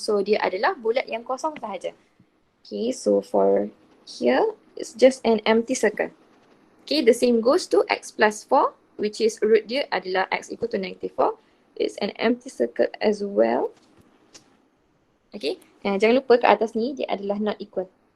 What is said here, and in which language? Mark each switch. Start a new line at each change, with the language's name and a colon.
Malay: So dia adalah bulat yang kosong sahaja.
English: Okay, so for here, it's just an empty circle. Okay, the same goes to x plus 4, which is root
Malay: dia adalah
English: x equal to negative 4. It's an empty circle as well.
Malay: Okay, jangan lupa kat atas ni dia adalah not equal.